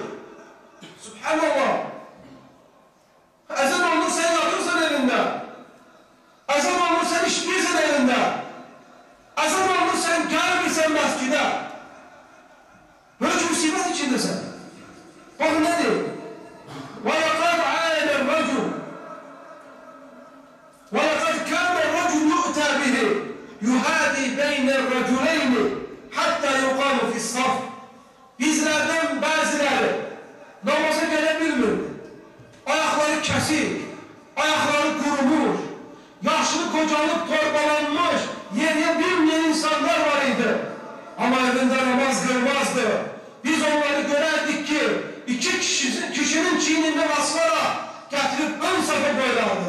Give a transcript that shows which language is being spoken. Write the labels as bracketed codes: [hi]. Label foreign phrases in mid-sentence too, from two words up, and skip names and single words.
[tr] Subhanallah. Ezan olur sen yatırsan evinde. Ezan olur sen işleyirsen evinde. Ezan olur sen gelmirsen mescide. Böyle musibet içindesin. Bakın ne diyor? [ar] وَلَقَدْ عَانَ الرَّجُلُ وَلَقَدْ كَانَ الرَّجُلُ يُؤْتَى بِهِ يُهَادِي بَيْنَ الرَّجُلَيْنِ حَتَّى يُقَامُ فِي الصَّفِ. [tr] Bizlerden bazıları namaza gelebilmiyor. Ayakları kesik, ayakları kurumuş, yaşlı kocalık torbalanmış, yere bilmeyen insanlar var idi. Ama evinde namaz kılmazdı. Biz onları görerdik ki iki kişinin çiğninden aslara getirip ön safa koyardı.